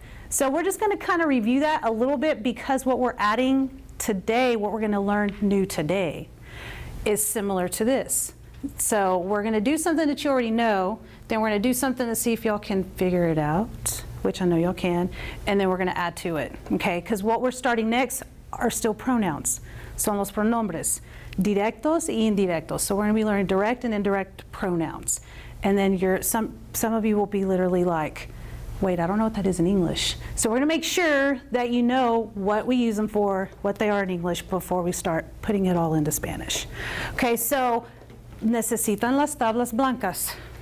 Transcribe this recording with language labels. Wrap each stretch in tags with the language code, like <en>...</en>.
<en>So we're just going to kind of review that a little bit because what we're adding today, what we're going to learn new today, is similar to this. So we're going to do something that you already know, then we're going to do something to see if y'all can figure it out, which I know y'all can, and then we're going to add to it, okay? Because what we're starting next are still pronouns.</en> <es>Son los pronombres, directos y indirectos.</es> <en>So we're going to be learning direct and indirect pronouns. And then some of you will be literally like, wait, I don't know what that is in English. So we're going to make sure that you know what we use them for, what they are in English before we start putting it all into Spanish. Okay, so</en> <es>necesitan las tablas blancas.</es>